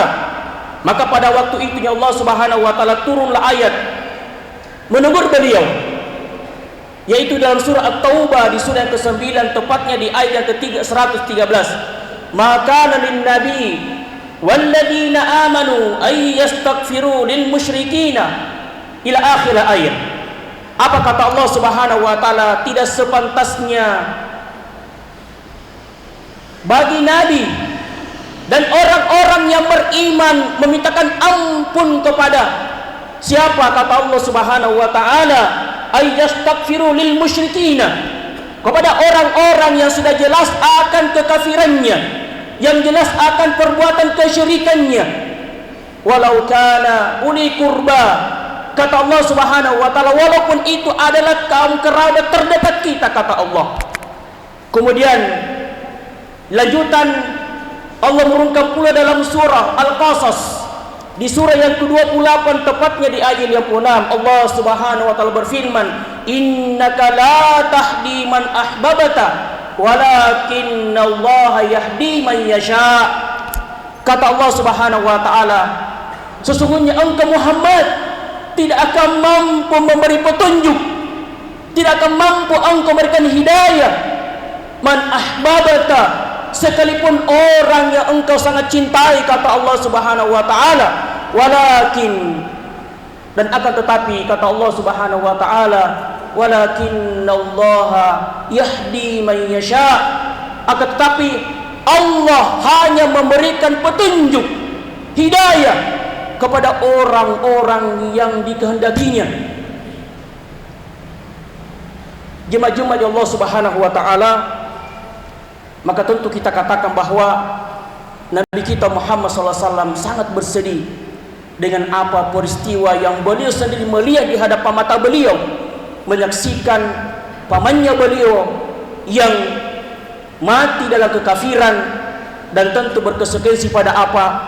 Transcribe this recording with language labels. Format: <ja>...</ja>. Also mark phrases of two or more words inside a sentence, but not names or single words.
<id>Maka pada waktu itu</id> <ar>الله سبحانه وتعالى</ar> <id>turunlah ayat menegur beliau, yaitu dalam surah At-Taubah di surah yang ke-9, tepatnya di ayat yang ke-113.</id> <ar>Maka للنبي والذين آمنوا أن يستغفروا للمشركين إلى آخر الآية.</ar> <id>Apa kata</id> <ar>الله سبحانه وتعالى?</ar> <id>Tidak sepantasnya bagi nabi dan orang-orang yang beriman memintakan ampun kepada siapa? Kata</id> <ar>الله سبحانه وتعالى, أن يستغفروا للمشركين,</ar> <id>kepada orang-orang yang sudah jelas akan kekafirannya, yang jelas akan perbuatan kesyirikannya,</id> <ar>ولو كانوا أولي قربى,</ar> <id>kata</id> <ar>الله سبحانه وتعالى,</ar> <id>walaupun itu adalah kaum kerabat terdekat kita, kata Allah. Kemudian lanjutan Allah merungkap pula dalam surah Al-Qasas di surah yang ke-28, tepatnya di ayat yang ke-6,</id> <ar>الله سبحانه وتعالى</ar> <id>berfirman,</id> <ar>إنك لا تهدي من أحببت ولكن الله يهدي من يشاء.</ar> <id>Kata</id> <ar>الله سبحانه وتعالى,</ar> <id>sesungguhnya engkau Muhammad tidak akan mampu memberi petunjuk, tidak akan mampu engkau memberikan hidayah</id> <ar>من أحببت,</ar> <id>sekalipun orang yang engkau sangat cintai, kata</id> <ar>الله سبحانه وتعالى,</ar> <id>walakin, dan akan tetapi, kata</id> <ar>الله سبحانه وتعالى, ولكن الله يهدي من يشاء,</ar> <id>akan tetapi Allah hanya memberikan petunjuk, hidayah kepada orang-orang yang dikehendakinya. Jemaah-jemaah</id> <ar>الله سبحانه وتعالى,</ar> <id>maka tentu kita katakan bahwa Nabi kita Muhammad SAW sangat bersedih dengan apa peristiwa yang beliau sendiri melihat di hadapan mata beliau, menyaksikan pamannya beliau yang mati dalam kekafiran, dan tentu berkonsekuensi pada apa.</id>